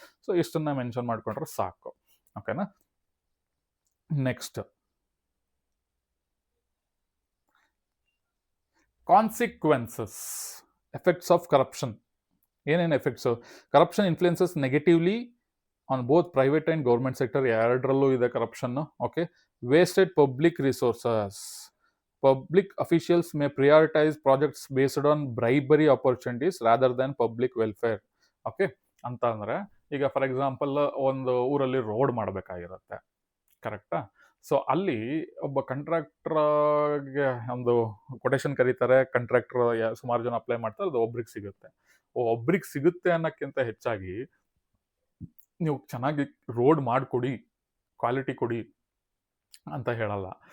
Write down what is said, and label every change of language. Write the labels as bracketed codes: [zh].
[kn] So ಇಷ್ಟನ್ನ mention ಮಾಡ್ಕೊಂಡ್ರೆ ಸಾಕು, ಓಕೆನಾ? [en] Next, consequences, effects of corruption. [kn] ಏನೇನು effects? [en] corruption influences negatively on both private and government sector, [kn] ಎರಡರಲ್ಲೂ ಇದೆ ಕರಪ್ಷನ್ನು. [en] Okay, wasted public resources. Public officials may prioritize projects based on bribery opportunities rather than public welfare. [kn] Okay, ಅಂತ ಅಂದರೆ ಈಗ for example ಒಂದು ಊರಲ್ಲಿ road ಮಾಡಬೇಕಾಗಿರುತ್ತೆ, ಕರೆಕ್ಟಾ? So ಅಲ್ಲಿ ಒಬ್ಬ ಕಂಟ್ರಾಕ್ಟ್ರಿಗೆ ಒಂದು ಕೊಟೇಶನ್ ಕರೀತಾರೆ, ಕಂಟ್ರಾಕ್ಟರ್ ಸುಮಾರು ಜನ ಅಪ್ಲೈ ಮಾಡ್ತಾರೆ, ಅದು ಒಬ್ರಿಗೆ ಸಿಗುತ್ತೆ. ಒಬ್ರಿಗೆ ಸಿಗುತ್ತೆ ಅನ್ನೋಕ್ಕಿಂತ ಹೆಚ್ಚಾಗಿ ನೀವು ಚೆನ್ನಾಗಿ ರೋಡ್ ಮಾಡಿಕೊಡಿ, ಕ್ವಾಲಿಟಿ ಕೊಡಿ ಅಂತ ಹೇಳಲ್ಲ.